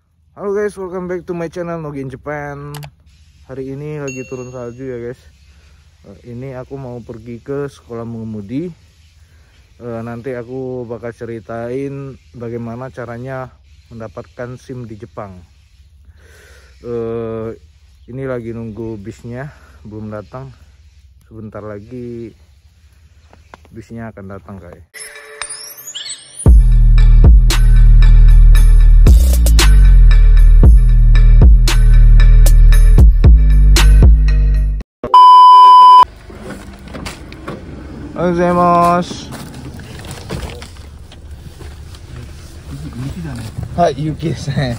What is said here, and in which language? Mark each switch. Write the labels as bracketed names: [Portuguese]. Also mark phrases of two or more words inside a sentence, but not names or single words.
[Indonesian] Halo guys, [English] welcome back to my channel Nogi in Japan. [Indonesian] Hari ini lagi turun salju ya guys. Ini aku mau pergi ke sekolah mengemudi. Nanti aku bakal ceritain bagaimana caranya mendapatkan SIM di Jepang. Ini lagi nunggu bisnya, belum datang. Sebentar lagi bisnya akan datang guys. [Japanese] Gozaimasu. Hai, Yukiですね。